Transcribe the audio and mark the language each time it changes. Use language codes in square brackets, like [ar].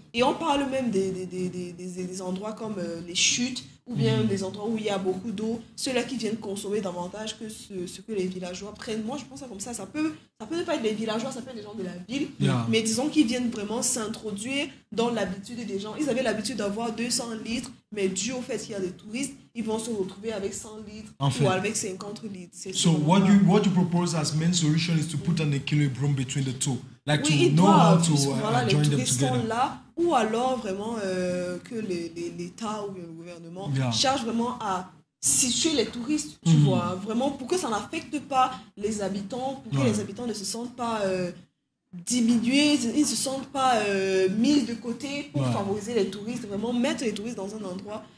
[fr] Et on parle même des endroits comme les chutes ou bien des endroits où il y a beaucoup d'eau, ceux-là qui viennent consommer davantage que ce que les villageois prennent. Moi, je pense ça comme ça. Ça peut ne pas être les villageois, ça peut être les gens de la ville, mais disons qu'ils viennent vraiment s'introduire dans l'habitude des gens. Ils avaient l'habitude d'avoir 200 litres, mais dû au fait qu'il y a des touristes, ils vont se retrouver avec 100 litres ou avec 50 litres. [en] So what you propose as main solution is to put an equilibrium between the two. Like to know how to join them together. [fr] Là, ou alors vraiment que l'État ou le gouvernement cherche vraiment à situer les touristes, tu vois, vraiment pour que ça n'affecte pas les habitants, pour que les habitants ne se sentent pas diminués, ils ne se sentent pas mis de côté pour favoriser les touristes, vraiment mettre les touristes dans un endroit